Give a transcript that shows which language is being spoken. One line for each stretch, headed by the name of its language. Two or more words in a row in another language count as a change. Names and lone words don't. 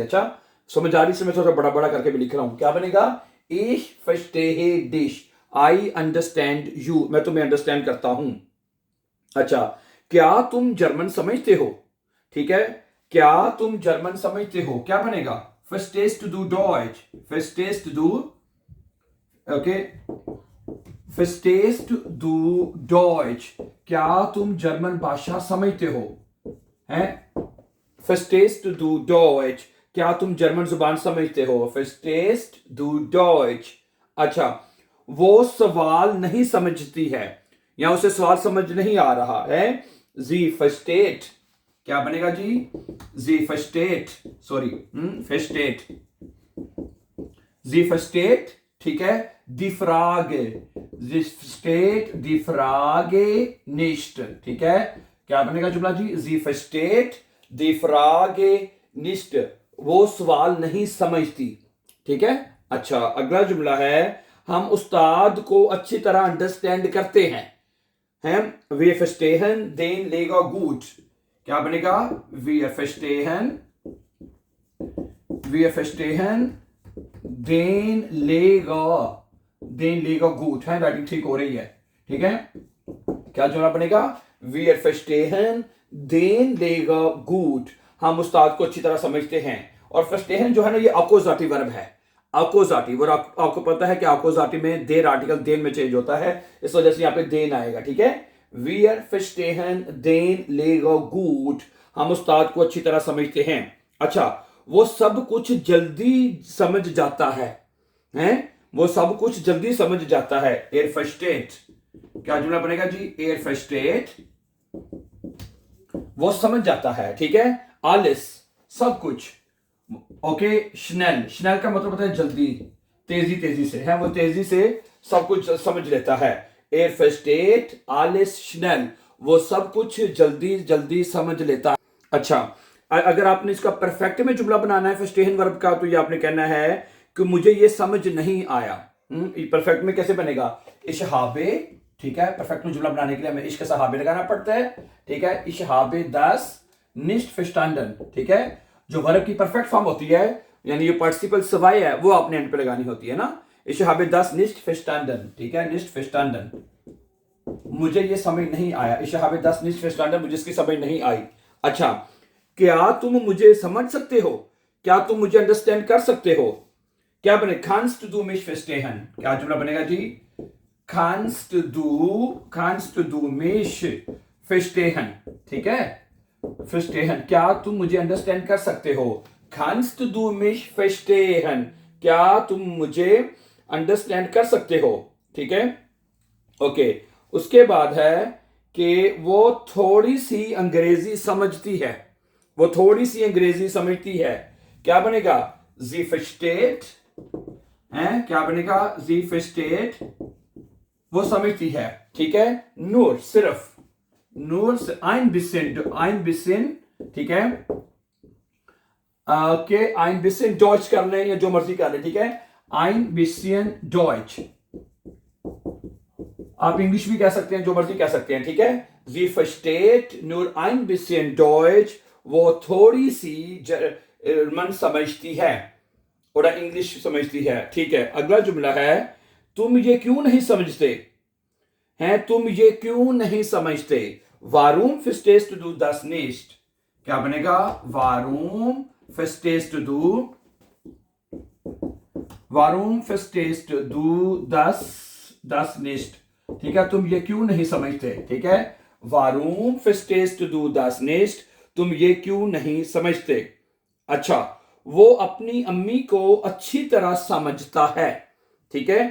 Hindi: अच्छा, समझ आ रही से मैं थोड़ा बड़ा बड़ा करके भी लिख रहा हूं। क्या बनेगा?
German: Ich verstehe dich,
English: I understand you,
Hindi: मैं तुम्हें अंडरस्टैंड करता हूं। अच्छा, क्या तुम जर्मन समझते हो? ठीक है, क्या तुम जर्मन समझते हो, क्या बनेगा?
German: verstehst du Deutsch, verstehst du, ओके, verstehst du Deutsch,
Hindi: क्या तुम जर्मन भाषा समझते हो, हैं?
German: verstehst du Deutsch,
Hindi: क्या तुम जर्मन जुबान समझते हो,
German: verstehst du Deutsch।
Hindi: अच्छा, वो सवाल नहीं समझती है, या उसे सवाल समझ नहीं आ रहा है। जी versteht, क्या बनेगा जी? जी versteht, सॉरी, versteht, जी versteht, ठीक है।
German: die Frage, sie versteht die Frage nicht,
Hindi: ठीक है। क्या बनेगा जुमला जी?
German: sie versteht die Frage nicht,
Hindi: वो सवाल नहीं समझती, ठीक है। अच्छा, अगला जुमला है, हम उस्ताद को अच्छी तरह अंडरस्टैंड करते हैं, हैं?
German: wir verstehen den Lehrer gut,
Hindi: क्या बनेगा?
German: wir verstehen, wir verstehen den Lehrer, den Lehrer gut,
Hindi: है, राइटिंग ठीक हो रही है, ठीक है। क्या जुमला बनेगा?
German: wir verstehen den Lehrer gut,
Hindi: हम उस्ताद को अच्छी तरह समझते हैं। और verstehen जो है ना, ये अकोजाटिव वर्ब है, अकोजाटिव। और आपको पता है कि अकोजाटिव में देर आर्टिकल देन में चेंज होता है, इस वजह से यहाँ पे देन आएगा, ठीक है।
German: wir verstehen den Lehrer gut,
Hindi: हम उस्ताद को अच्छी तरह समझते हैं। अच्छा, वो सब कुछ जल्दी समझ जाता है, हैं? वो सब कुछ जल्दी समझ जाता है,
German: er versteht,
Hindi: क्या जुमला बनेगा जी?
German: er versteht,
Hindi: वो समझ जाता है, ठीक है। alles, सब कुछ, ओके। schnell, schnell का मतलब होता है जल्दी, तेजी तेजी से, है, वो तेजी से सब कुछ समझ लेता है।
German: er versteht alles schnell,
Hindi: वो सब कुछ जल्दी जल्दी समझ लेता है। अच्छा, अगर आपने इसका परफेक्ट में जुमला बनाना है verstehen वर्ब का, तो ये आपने कहना है कि मुझे ये समझ नहीं आया। परफेक्ट में कैसे बनेगा?
German: ich habe,
Hindi: ठीक है। परफेक्ट में जुमला बनाने के लिए हमें
German: ich habe
Hindi: लगाना पड़ता है, ठीक है।
German: ich habe das nicht verstanden,
Hindi: ठीक है। जो वर्ब की परफेक्ट फॉर्म होती है, यानी ये पार्टिसिपल सवाई है, वो आपने एंड पे लगानी होती है ना।
German: ich habe das nicht verstanden,
Hindi: ठीक है,
German: nicht verstanden,
Hindi: मुझे ये समझ नहीं आया।
German: ich habe das nicht verstanden,
Hindi: मुझे इसकी समझ नहीं आई। अच्छा, क्या तुम मुझे समझ सकते हो, क्या तुम मुझे अंडरस्टैंड कर सकते हो, क्या बने?
German: kannst du mich verstehen,
Hindi: क्या जुमला बनेगा जी?
German: kannst du mich verstehen,
Hindi: ठीक है। verstehen, क्या तुम मुझे अंडरस्टैंड कर सकते हो,
German: kannst du mich verstehen,
Hindi: क्या तुम मुझे अंडरस्टैंड कर सकते हो, ठीक है, ओके। उसके बाद है कि वो थोड़ी सी अंग्रेजी समझती है, वो थोड़ी सी अंग्रेजी समझती है, क्या बनेगा?
German: sie versteht,
Hindi: हैं? क्या बनेगा?
German: sie versteht,
Hindi: वो समझती है, ठीक है।
German: nur, सिर्फ, nur ein bisschen,
Hindi: ठीक है। के
German: ein bisschen Deutsch
Hindi: कर लें या जो मर्जी कर लें, ठीक है।
German: ein bisschen Deutsch,
Hindi: आप इंग्लिश भी कह सकते हैं, जो मर्जी कह सकते हैं, ठीक है।
German: sie versteht nur ein bisschen Deutsch,
Hindi: वो थोड़ी सी जर्मन समझती है और इंग्लिश समझती है, ठीक है। अगला जुमला है, तुम ये क्यों नहीं समझते हैं, तुम ये क्यों नहीं समझते।
German: warum verstehst du das nicht,
Hindi: क्या बनेगा?
German: warum verstehst du warum verstehst du das nicht,
Hindi: ठीक है, तुम ये क्यों नहीं समझते, ठीक है,
German: warum verstehst du das nicht,
Hindi: तुम ये क्यों नहीं समझते। अच्छा, वो अपनी अम्मी को अच्छी तरह समझता है, ठीक है।